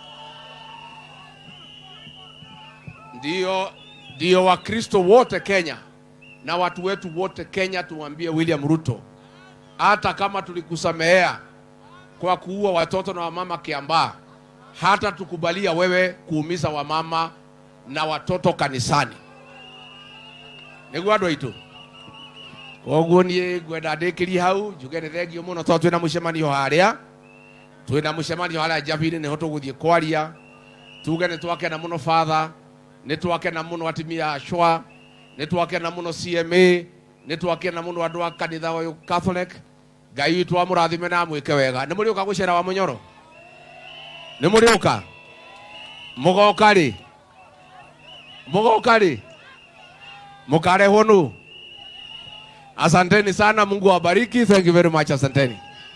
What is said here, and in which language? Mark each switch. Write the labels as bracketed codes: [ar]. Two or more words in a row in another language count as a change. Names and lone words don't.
[sw] ndio Wakristo wote Kenya na watu wetu wote Kenya tumwambie William Ruto, hata kama tulikusamehea kwa kuua watoto na wamama Kiambaa, hata tukubalia wewe kuumiza wamama na watoto kanisani. [ki] Niguo andu aitu. Koguo nie gwenda ndikiri hau njuge ni thengio muno to twina mucemanio haria. Twina mucemanio haria Njabiri niho tuguthie kwaria. Tuge ni twakena muno Father, ni twakena muno atimia Ashwa, ni twakena muno CMA, ni twakena muno andu a kanitha wa Catholic. Ngai witu amurathime na mwike wega. Ni muri uka gucera wa Munyoro? Ni muri uka? Mugoka ri? Mugoka ri? Mukare honu? [sw] Asanteni sana, Mungu awabariki. [en] Thank you very much, [sw] asanteni.